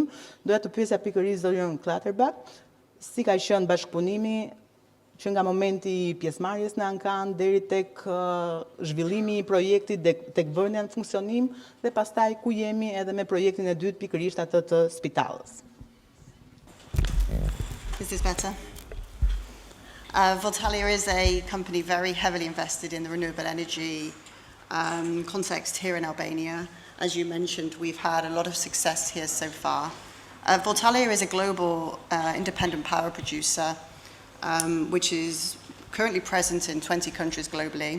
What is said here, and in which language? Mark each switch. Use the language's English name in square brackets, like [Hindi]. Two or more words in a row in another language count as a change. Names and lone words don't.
[Albanian] Doja të pyesja pikërisht zotin Klatterbach, si ka qenë bashkëpunimi që nga momenti i pjesëmarrjes në ankan deri tek zhvillimi i projektit, tek vënia në funksionim dhe pastaj ku jemi edhe me projektin e dytë pikërisht atë të Spitalës. [English] Is this better? Voltalia is a company very heavily invested in the renewable energy context here in Albania. As you mentioned, we've had a lot of success here so far. Voltalia is a global independent power producer, which is currently present in 20 countries globally.